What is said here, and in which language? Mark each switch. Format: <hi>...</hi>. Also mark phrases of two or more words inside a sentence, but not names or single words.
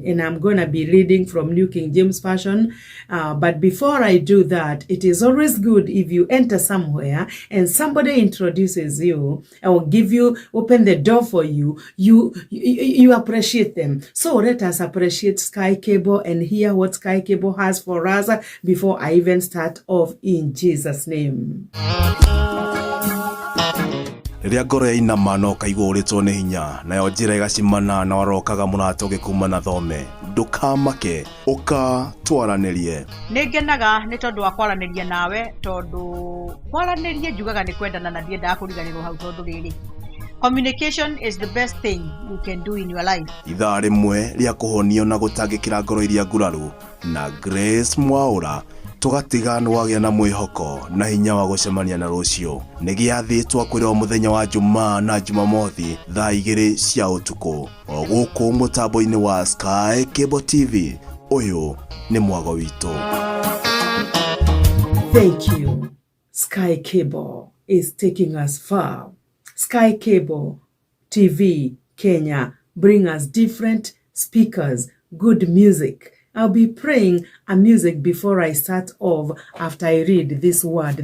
<en>And I'm going to be reading from New King James Version. But before I do that, it is always good if you enter somewhere and somebody introduces you or open the door for you, you appreciate them. So let us appreciate Sky Cable and hear what Sky Cable has for us before I even start off, in Jesus' name.</en> <ki>Riria ngoro yainama no kaigua uritwo ni hinya nayo njira igacimana na warokaga mũrato gĩkuma na thome ndukamake uka twaranirie. Ningenaga ni tondu wa kwaraniria nawe, tondu kwaranirie njugaga ni kwendana na ndiendaga kuriganirwo hau tondu riri</ki> <en>communication is the best thing you can do in your life.</en> <ki>Ithaa rimwe ria kuhonio na gutangikira ngoro iria nguraru na Grace Mwaura tugatiga nwagia na mwihoko na hinya wa gucemania na rucio ni giathitwo kwirwo muthenya wa Jumaa na Jumamothi thaa 2 cia utuku o guku mutambo-ini wa Sky Cable TV. Uyu ni mwago witu.</ki> <en>Thank you. Sky Cable is taking us far. Sky Cable TV Kenya bring us different speakers, good music. I'll be praying a music before I start off after I read this word.</en>